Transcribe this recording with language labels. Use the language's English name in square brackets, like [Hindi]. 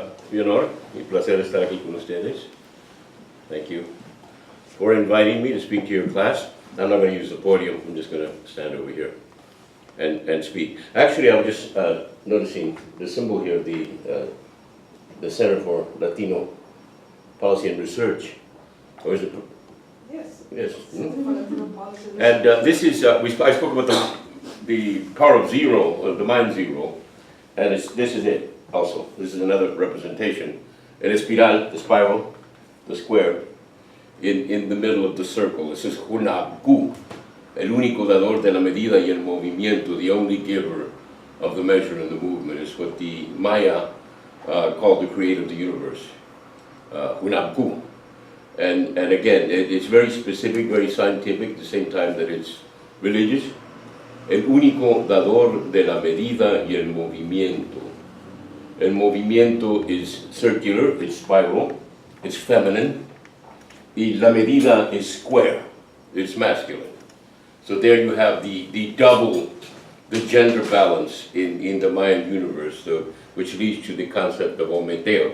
[Spanish] Mi honor, mi placer estar aquí con ustedes. [English] Thank you for inviting me to speak to your class. I'm not going to use the podium. I'm just going to stand over here and speak. Actually, I was just noticing the symbol here, the Center for Latino Policy and Research. Or is it? Yes. Yes. Mm-hmm. And this is, I spoke about the power of zero, the mind zero, and this is it also. This is another representation. [Spanish] El espiral, [English] the spiral, the square, in the middle of the circle. This is Hunabku, [Spanish] el único dador de la medida y el movimiento, [English] the only giver of the measure and the movement, is what the Maya called the creator of the universe. Hunabku. And again, it's very specific, very scientific, at the same time that it's religious. [Spanish] El único dador de la medida y el movimiento. El movimiento [English] is circular, it's spiral, it's feminine. [Spanish] Y la medida [English] is square, it's masculine. So there you have the double the gender balance in the Mayan universe, which leads to the concept of Ometeo.